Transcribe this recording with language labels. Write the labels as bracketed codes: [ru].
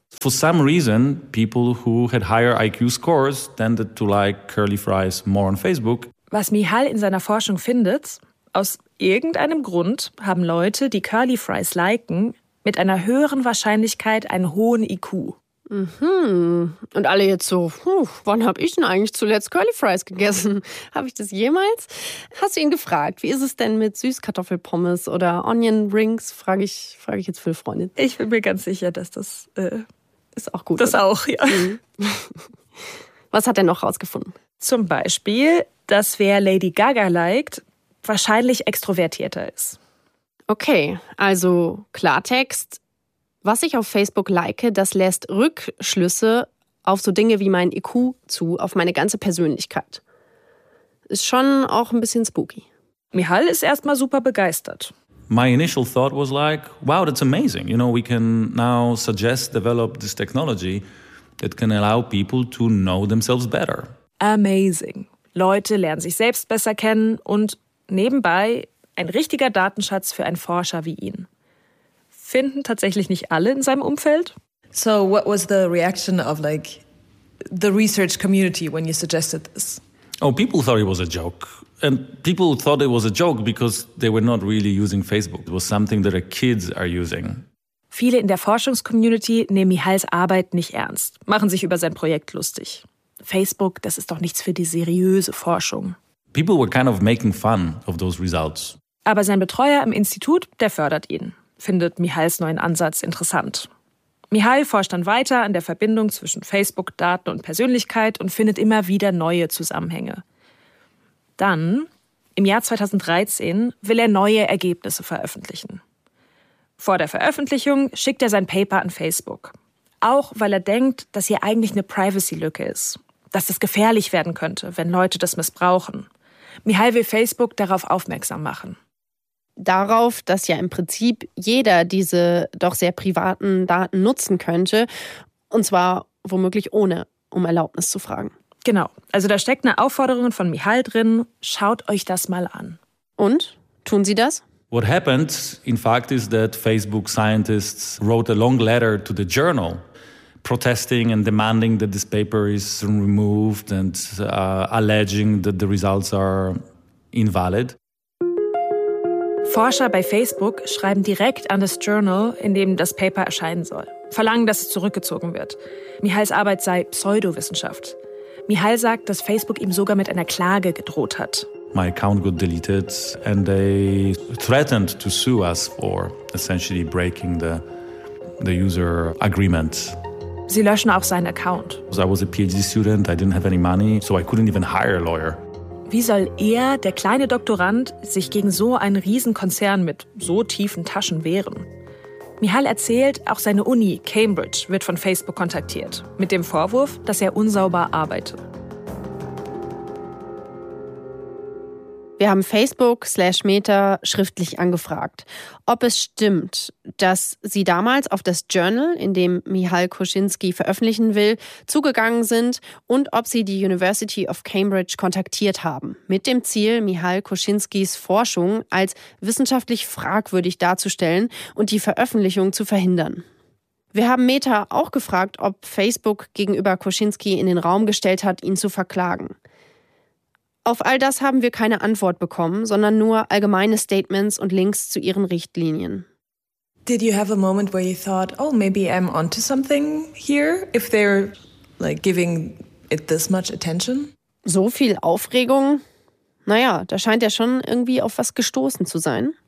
[en] For some reason, people who had higher IQ scores tended to like curly fries more on Facebook. [de] Was Michal in seiner Forschung findet, aus irgendeinem Grund haben Leute, die curly fries liken, mit einer höheren Wahrscheinlichkeit einen hohen IQ. Mhm. Und alle jetzt so, wann habe ich denn eigentlich zuletzt curly fries gegessen? Habe ich das jemals? Hast du ihn gefragt, wie ist es denn mit Süßkartoffelpommes oder Onion Rings? Frage ich jetzt für eine Freundin. Ich bin mir ganz sicher, dass das ist auch gut. Das oder? Auch, ja. Mhm. Was hat er noch rausgefunden? Zum Beispiel, dass wer Lady Gaga liked, wahrscheinlich extrovertierter ist. Okay, also Klartext. Was ich auf Facebook like, das lässt Rückschlüsse auf so Dinge wie mein IQ zu, auf meine ganze Persönlichkeit. Ist schon auch ein bisschen spooky. Michal ist erstmal super begeistert. [en] My initial thought was like, wow, that's amazing. You know, we can now suggest develop this technology that can allow people to know themselves better. Amazing. [de] Leute lernen sich selbst besser kennen und nebenbei ein richtiger Datenschatz für einen Forscher wie ihn. Finden tatsächlich nicht alle in seinem Umfeld? [en] So, what was the reaction of like the research community when you suggested this? Oh, people thought it was a joke. And people thought it was a joke because they were not really using Facebook. It was something that our kids are using. [de] Viele in der Forschungscommunity nehmen Michals Arbeit nicht ernst, machen sich über sein Projekt lustig. Facebook, das ist doch nichts für die seriöse Forschung. [en] People were kind of making fun of those results. [de] Aber sein Betreuer im Institut, der fördert ihn. Findet Michals neuen Ansatz interessant. Michal forscht dann weiter an der Verbindung zwischen Facebook, Daten und Persönlichkeit und findet immer wieder neue Zusammenhänge. Dann, im Jahr 2013, will er neue Ergebnisse veröffentlichen. Vor der Veröffentlichung schickt er sein Paper an Facebook. Auch weil er denkt, dass hier eigentlich eine Privacy-Lücke ist. Dass das gefährlich werden könnte, wenn Leute das missbrauchen. Michal will Facebook darauf aufmerksam machen. Darauf, dass ja im Prinzip jeder diese doch sehr privaten Daten nutzen könnte. Und zwar womöglich ohne, um Erlaubnis zu fragen. Genau. Also da steckt eine Aufforderung von Michal drin. Schaut euch das mal an. Und? Tun Sie das? [en] What happened, in fact, is that Facebook scientists wrote a long letter to the journal, protesting and demanding that this paper is removed and alleging that the results are invalid. [de] Forscher bei Facebook schreiben direkt an das Journal, in dem das Paper erscheinen soll. Verlangen, dass es zurückgezogen wird. Michals Arbeit sei Pseudowissenschaft. Michal sagt, dass Facebook ihm sogar mit einer Klage gedroht hat. [en] My account got deleted and they threatened to sue us for essentially breaking the user agreement. [de] Sie löschen auch seinen Account. [en] So I was a PhD student, I didn't have any money, so I couldn't even hire a lawyer. [de] Wie soll er, der kleine Doktorand, sich gegen so einen Riesenkonzern mit so tiefen Taschen wehren? Michal erzählt, auch seine Uni, Cambridge, wird von Facebook kontaktiert. Mit dem Vorwurf, dass er unsauber arbeite. Wir haben Facebook/Meta schriftlich angefragt, ob es stimmt, dass sie damals auf das Journal, in dem Michal Kuschinski veröffentlichen will, zugegangen sind und ob sie die University of Cambridge kontaktiert haben, mit dem Ziel, Michal Kuschinskis Forschung als wissenschaftlich fragwürdig darzustellen und die Veröffentlichung zu verhindern. Wir haben Meta auch gefragt, ob Facebook gegenüber Kuschinski in den Raum gestellt hat, ihn zu verklagen. Auf all das haben wir keine Antwort bekommen, sondern nur allgemeine Statements und Links zu ihren Richtlinien. [en] Did you have a moment where you thought, oh, maybe I'm onto something here, if they're like giving it this much attention? [de] So viel Aufregung? Naja, da scheint er schon irgendwie auf was gestoßen zu sein.